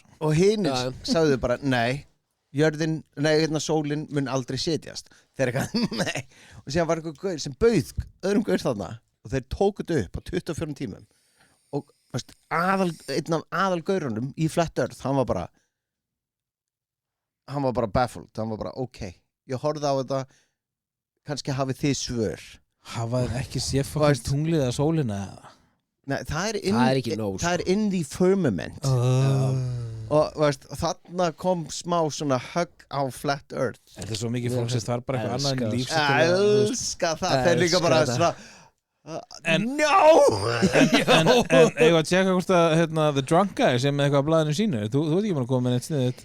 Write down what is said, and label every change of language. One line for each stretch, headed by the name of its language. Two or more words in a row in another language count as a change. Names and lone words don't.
Icelandic: og hinir sagðu bara jörðin, sólin mun aldrei setjast þeir eitthvað, nei og síðan var eitthvað gaur sem bauð öðrum gaur þarna og þeir tókuð upp á 24 tímum og einn af aðalgaurunum í Flat Earth hann var bara baffled hann var bara ok, ég horfði á þetta kannski hafið þið svör Hafa þeir ekki séð fokkin tunglið að sólina eða? Nei, það er ekki nóg það er
English: in the firmament
Icelandic: og þarna kom smá svona hug á Flat Earth Þetta er svo mikið fólk sem það er bara eitthvað annað en lífsættilega elska það, þeir líka bara svona En eigum að tjekka hvort að The Drunk Guy sem með eitthvað á blaðinu sínu þú ert ekki búin að koma með neitt sniðið